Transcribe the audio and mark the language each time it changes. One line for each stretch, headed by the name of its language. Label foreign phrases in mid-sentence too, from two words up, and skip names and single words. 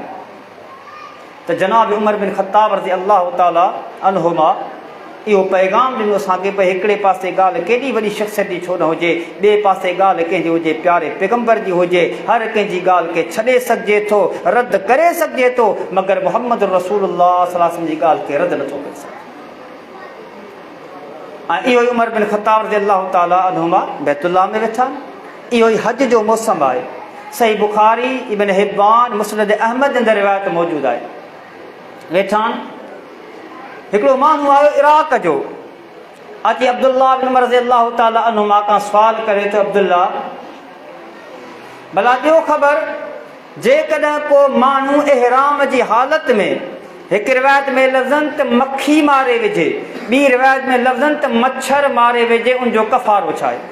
Sindhi: त जनाब उमर बिन ख़त्ताब
Arabic: رضي الله تعالى عنهما
Sindhi: इहो पैगाम ॾिनो असांखे भई हिकिड़े पासे ॻाल्हि केॾी वॾी शख़्सियत जी छो न हुजे, ॿिए पासे ॻाल्हि कंहिंजी हुजे प्यारे पैगम्बर जी हुजे, हर कंहिंजी ॻाल्हि खे छॾे सघिजे थो, रद्द करे सघिजे थो, मगर
Arabic: محمد رسول الله صلى الله عليه وسلم
Sindhi: जी ॻाल्हि खे रद्द नथो करे सघे। ऐं इहो ई उमर बिन ख़त्ताब
Arabic: رضي الله تعالى عنهما
Sindhi: बैतुल्लाह में वेठा। इहो ई हज जो मौसम आहे। सही बुखारी, इब्न हिब्बान, मुस्नद अहमद अंदरि रिवायत मौजूदु आहे। वेठा हिकिड़ो माण्हू आयो इराक जो, अची अब्दुल्लाह बिन उमर
Arabic: رضي الله تعالى عنهما
Sindhi: खां सुवाल करे थो, अब्दुल्ला भला ॾियो ख़बर, जेकॾहिं को माण्हू इहराम जी हालत में, हिकु रिवायत में लफ़्ज़नि त मक्खी मारे विझे, ॿी रिवायत में लफ़्ज़नि त मच्छर मारे विझे, उनजो कफ़ारो छा आहे?